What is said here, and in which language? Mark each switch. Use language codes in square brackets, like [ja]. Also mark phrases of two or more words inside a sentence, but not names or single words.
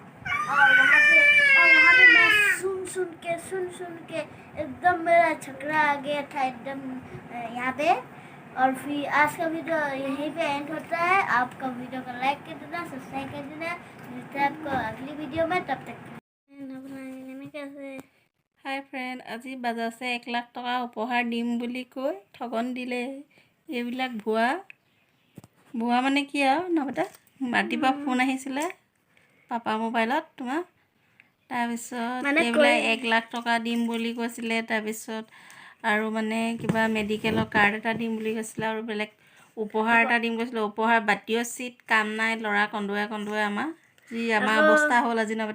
[hi] और वहाँ पे मैं सुन के एकदम मेरा छकरा आ गया था एकदम यहाँ पे। और फिर आज का वीडियो यहीं पे एंड होता है। आपका वीडियो को लाइक कर देना, सब्सक्राइब कर देना। मिलते हैं आपको अगली वीडियो में, तब तक कैसे। [as] হাই ফ্ৰেণ্ড আজি বাজাজে 1 লাখ টকা উপহাৰ দিম বুলি কৈ ঠগন দিলে এইবিলাক ভুৱা মানে কি আৰু নবটা ৰাতিপুৱা ফোন আহিছিলে পাপা মোবাইলত তোমাৰ তাৰপিছত মানে এইবিলাক 1 লাখ টকা দিম বুলি কৈছিলে তাৰপিছত আৰু মানে কিবা মেডিকেলৰ কাৰ্ড এটা দিম বুলি কৈছিলে আৰু বেলেগ উপহাৰ এটা দিম কৈছিলে উপহাৰ বাটিও চিট কাম নাই ল'ৰা কন্দুৱাই আমাৰ যি আমাৰ অৱস্থা হ'ল আজি নবটা